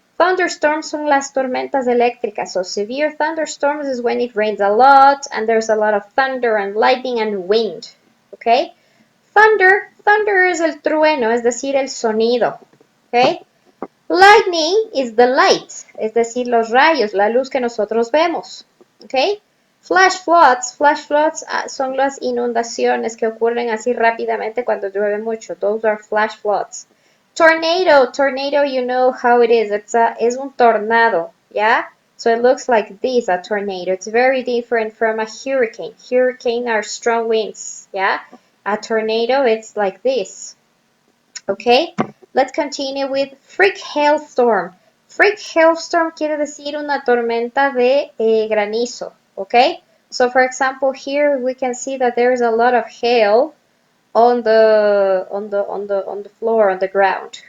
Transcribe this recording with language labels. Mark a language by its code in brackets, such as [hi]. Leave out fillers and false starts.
[es] Thunderstorms son las tormentas eléctricas. [en] So severe thunderstorms is when it rains a lot and there's a lot of thunder and lightning and wind. [es] Okay, thunder es el trueno, es decir, el sonido. Okay, [en] lightning is the light, [es] es decir, los rayos, la luz que nosotros vemos. ¿Ok? Flash floods son las inundaciones que ocurren así rápidamente cuando llueve mucho. [en] Those are flash floods. Tornado, you know how it is. [es] Es un tornado, [en] yeah? So it looks like this, a tornado. It's very different from a hurricane. Hurricane are strong winds, yeah? A tornado, it's like this. Okay, let's continue with freak hailstorm. [es] Freak hailstorm quiere decir una tormenta de granizo. [en] Okay, so for example, here we can see that there is a lot of hail on the floor, on the ground.